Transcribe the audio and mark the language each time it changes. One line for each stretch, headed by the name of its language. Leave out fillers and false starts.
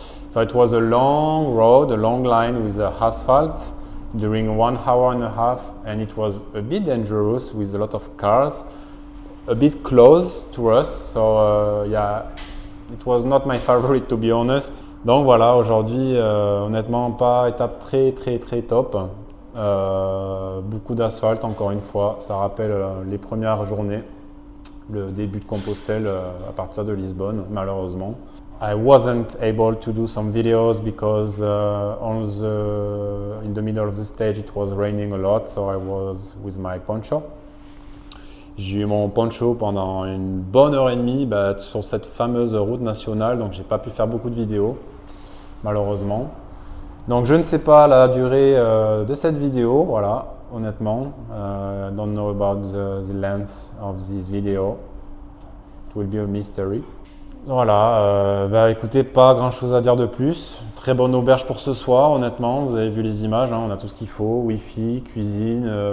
English: So it was a long road, a long line with asphalt during 1 hour and a half, and it was a bit dangerous with a lot of cars, a bit close to us. So yeah, it was not my favorite to be honest.
French: Donc voilà, aujourd'hui, honnêtement, pas étape très top. Beaucoup d'asphalte encore une fois, ça rappelle les premières journées, le début de Compostelle à partir de Lisbonne, malheureusement.
English: I wasn't able to do some videos because in the middle of the stage it was raining a lot, so I was with my poncho.
French: J'ai eu mon poncho pendant une bonne heure et demie sur cette fameuse route nationale, donc j'ai pas pu faire beaucoup de vidéos, malheureusement. Donc je ne sais pas la durée de cette vidéo, voilà, honnêtement.
English: Don't know about the length of this video. It will be a mystery.
French: Voilà, écoutez, pas grand chose à dire de plus. Très bonne auberge pour ce soir, honnêtement. Vous avez vu les images, hein, on a tout ce qu'il faut, Wi-Fi, cuisine.